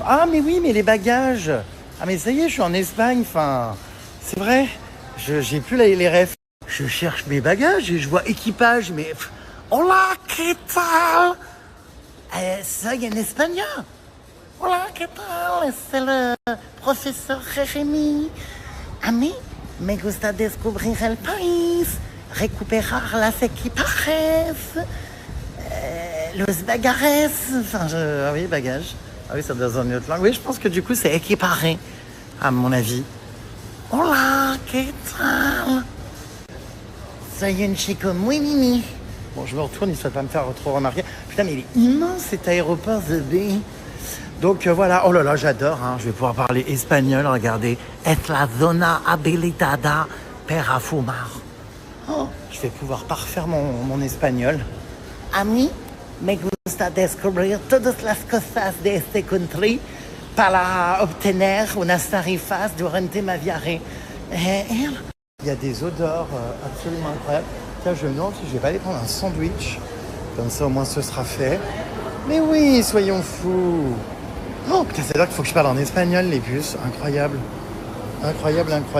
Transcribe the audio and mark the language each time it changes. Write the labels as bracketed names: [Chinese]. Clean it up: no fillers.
[French] Ah mais oui, mais les bagages. Ah mais ça y est, je suis en Espagne, enfin. C'est vrai. J'ai plus les refs. Je cherche mes bagages et je vois équipage, mais. [Spanish] Hola, ¿qué tal? Soy en espagnol. Hola, ¿qué tal? [French] C'est le professeur Jérémy. [Spanish] A mí me gusta descubrir el país, recuperar las equipajes, los bagages. [French] Enfin, ah oui, bagages. Ah oui, ça doit être une autre langue. Oui, je pense que du coup, c'est équiparé, à mon avis. [Spanish] Hola, ¿qué tal? Soy un chico muy mimi. [French] Bon, je me retourne, il ne souhaite pas me faire trop remarquer. Putain, mais il est immense cet aéroport, The Bay. Donc voilà, oh là là, j'adore, hein. Je vais pouvoir parler espagnol, regardez. [Spanish] Es la zona habilitada para fumar. [French] Oh, je vais pouvoir parfaire mon espagnol. [Spanish] A mí me gusta descubrir todas las cosas de este country para obtener unas tarifas durante ma viaje. [French] Il y a des odeurs absolument incroyables. Tiens, je me demande si je vais pas aller prendre un sandwich. Comme ça, au moins, ce sera fait. Mais oui, soyons fous. Oh, putain, c'est-à-dire qu'il faut que je parle en espagnol, les puces. Incroyable. Incroyable.